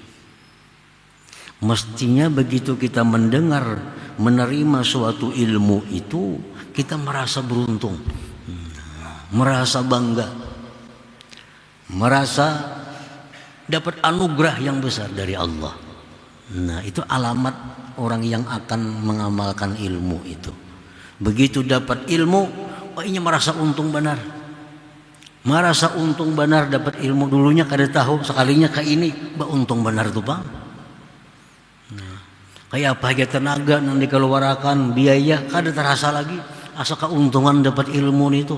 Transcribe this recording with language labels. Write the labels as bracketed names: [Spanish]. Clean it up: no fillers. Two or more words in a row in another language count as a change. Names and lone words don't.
[Indonesian] Mestinya begitu kita mendengar, menerima suatu ilmu itu, kita merasa beruntung, merasa bangga, merasa dapat anugerah yang besar dari Allah. Nah, itu alamat orang yang akan mengamalkan ilmu itu. Begitu dapat ilmu, [Banjar] oh ini merasa untung benar. Merasa untung benar dapat ilmu, dulunya kada tahu, sekalinya kayak ini, bah untung benar tuh bang. Nah, kayak apa aja tenaga yang dikeluarkan, biaya kada terasa lagi, asa keuntungan dapat ilmu itu.